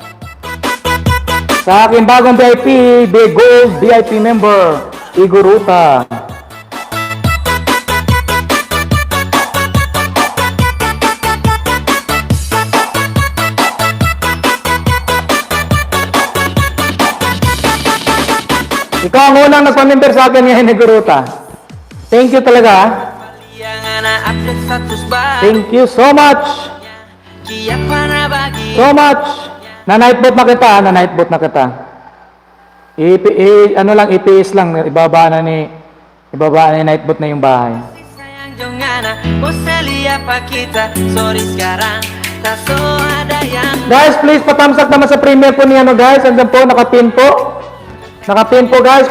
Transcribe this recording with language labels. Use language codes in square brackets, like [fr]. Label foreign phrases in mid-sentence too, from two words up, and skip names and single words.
[tl] Sa aking bagong VIP, [en] The Gold VIP member, [tl] Iguruta. Ikaw ang unang nagpamember sa akin ngayon, Iguruta. [en] Thank you talaga. Thank you so much. So much. [tl] Na-nightbot na kita, na-nightbot na kita. EPS lang, ibaba na ni nightbot na yung bahay. Guys, please patamsak naman sa premiere po niya, guys. Andyan po, nakapin po. Nakapin po, guys.